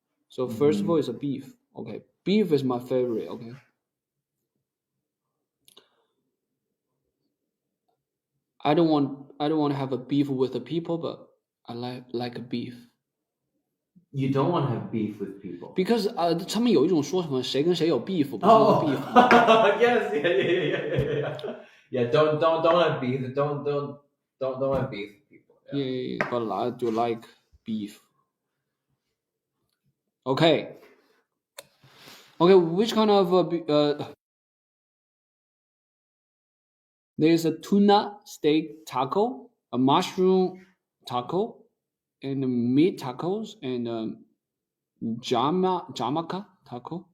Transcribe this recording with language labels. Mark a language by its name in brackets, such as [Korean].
[English] So first of all, it's a beef. Okay, beef is my favorite. Okay. I don't want to have a beef with the people, but I like a beef. You don't want to have beef with people. Because [Chinese] 他们有一种说什么谁跟谁有 beef， 不是 beef。 [English] Yes, yeah. Yeah, don't have beef. Don't have beef with people. Yeah, but I do like beef. Okay, which kind of there's a tuna steak taco, a mushroom taco, and meat tacos, and Jamaica taco.